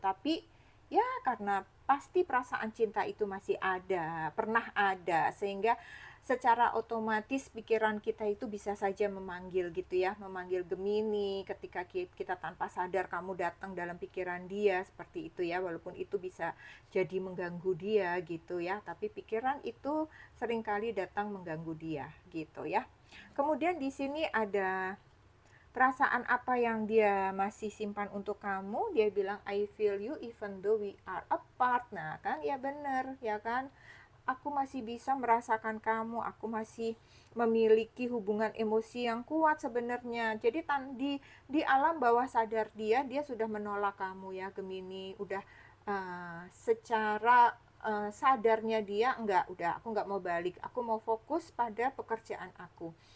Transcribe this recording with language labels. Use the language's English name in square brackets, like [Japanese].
[Indonesian] Tapi ya karena pasti perasaan cinta itu masih ada, pernah ada, sehingga secara otomatis pikiran kita itu bisa saja memanggil gitu ya, memanggil Gemini ketika kita tanpa sadar kamu datang dalam pikiran dia seperti itu ya, walaupun itu bisa jadi mengganggu dia gitu ya, tapi pikiran itu seringkali datang mengganggu dia gitu ya. Kemudian di sini ada perasaan apa yang dia masih simpan untuk kamu. Dia bilang [English] I feel you even though we are apart. [Indonesian] Nah kan ya bener ya kan, aku masih bisa merasakan kamu, aku masih memiliki hubungan emosi yang kuat sebenarnya. Jadi di alam bawah sadar dia sudah menolak kamu ya Gemini, udah secara sadarnya dia enggak, udah aku enggak mau balik, aku mau fokus pada pekerjaan aku.